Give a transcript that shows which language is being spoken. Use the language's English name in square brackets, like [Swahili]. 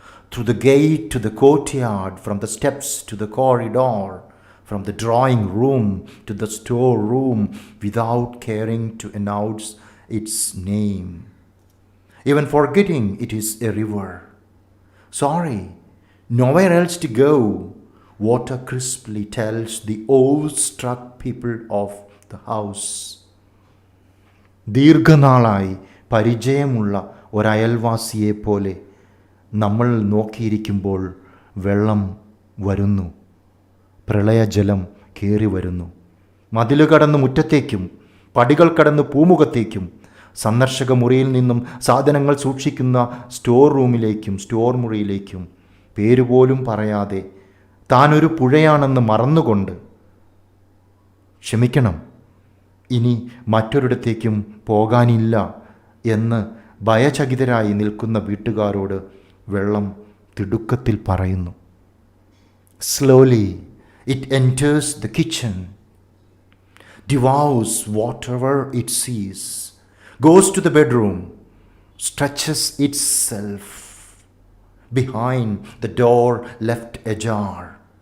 [English] Through the gate to the courtyard, from the steps to the corridor, from the drawing room to the store room, without caring to announce its name, even forgetting it is a river. Sorry, nowhere else to go, water crisply tells the awe-struck people of the house. [Malayalam] ദീർഘനാളായി പരിചയമുള്ള ഒരയൽവാസിയെ പോലെ നമ്മൾ നോക്കിയിരിക്കുമ്പോൾ വെള്ളം വരുന്നു, പ്രളയജലം കയറി വരുന്നു. മതിൽ കടന്ന് മുറ്റത്തേക്കും പടികൾ കടന്ന് പൂമുഖത്തേക്കും സന്ദർശക മുറിയിൽ നിന്നും സാധനങ്ങൾ സൂക്ഷിക്കുന്ന സ്റ്റോർ റൂമിലേക്കും സ്റ്റോർ മുറിയിലേക്കും പേരുപോലും പറയാതെ താനൊരു പുഴയാണെന്ന് മറന്നുകൊണ്ട്, ക്ഷമിക്കണം, ഇനി മറ്റൊരിടത്തേക്കും പോകാനില്ല എന്ന് ഭയചകിതരായി നിൽക്കുന്ന വീട്ടുകാരോട് വെള്ളം തിടുക്കത്തിൽ പറയുന്നു. [English] Slowly it enters the kitchen, devours whatever it sees, goes to the bedroom, stretches itself behind the door left ajar.